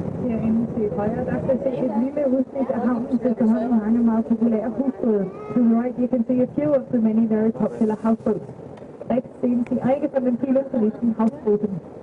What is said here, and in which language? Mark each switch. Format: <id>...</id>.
<da>Herinde til højre, der kan se et lille udsnit af havnen til efterhånden mange meget populære husbåde.</da> <en>To the right, you can see a few of the many very popular houseboats.</en> <de>Rechts sehen Sie einige von den vielen beliebten Hausbooten.</de>